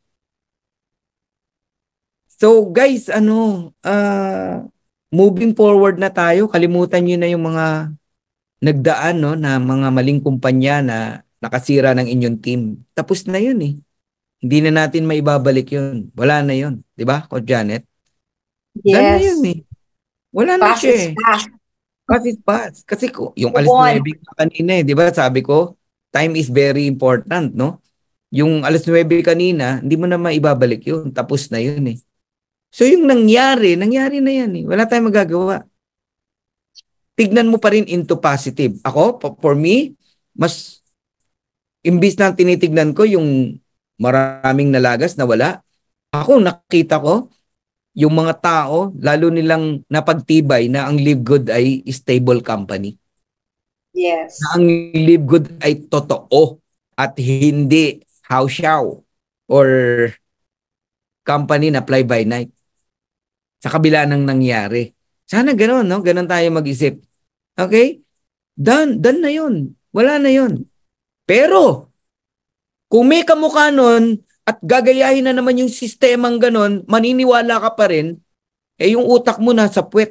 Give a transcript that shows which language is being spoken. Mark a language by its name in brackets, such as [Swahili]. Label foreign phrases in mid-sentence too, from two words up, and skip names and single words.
[Filipino] So guys, [English] moving forward [Filipino] na tayo. Kalimutan nyo na yung mga nagdaan no, na mga maling kumpanya na nakasira ng inyong team. Tapos na yun eh. Hindi na natin maibabalik yun. Wala na yun. Diba, Coach Janet? [English] Yes. [Filipino] Dahil na yun eh. Wala na siya eh. [English] Pass is pass. [Filipino] Kasi yung alas 9 kanina eh. Diba sabi ko, [English] time is very important, no? [Filipino] Yung alas 9 kanina, hindi mo na maibabalik yun. Tapos na yun eh. So yung nangyari na yan eh. Wala tayong magagawa. Tignan mo pa rin [English] into positive. [Filipino] Ako, [English] for me, [Filipino] mas imbis na tinitignan ko yung maraming nalagas na wala, ako nakita ko yung mga tao, lalo nilang napagtibay na ang Live Good ay [English] stable company. Yes. [Filipino] Na ang Live Good ay totoo at hindi how-show or company na [English] fly by night. [Filipino] Sa kabila ng nangyari. Sana gano'n, no? Gano'n tayo mag-isip. Okay? Done na yun. Wala na yun. Pero, kung may kamukha nun at gagayahin na naman yung sistemang gano'n, maniniwala ka pa rin, yung utak mo nasa puwet.